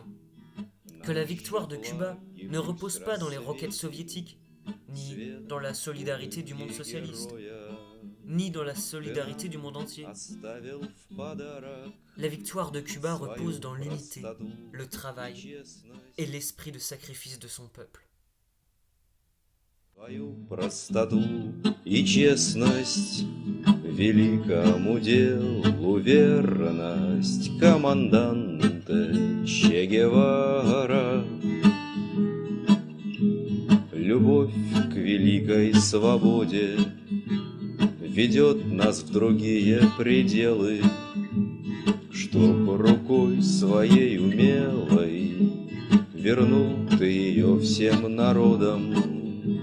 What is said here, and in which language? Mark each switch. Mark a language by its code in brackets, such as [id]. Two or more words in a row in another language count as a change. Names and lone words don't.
[fr] Que la victoire de Cuba ne repose pas dans les roquettes soviétiques, ni dans la solidarité du monde socialiste, ni dans la solidarité du monde entier. La victoire de Cuba repose dans l'unité, le travail et l'esprit de sacrifice de son peuple. [ru] Твою простоту и честность, великому делу верность команданте Че Гевара. Любовь к великой свободе ведет нас в другие пределы, чтоб рукой своей умелой вернул ты ее всем народам.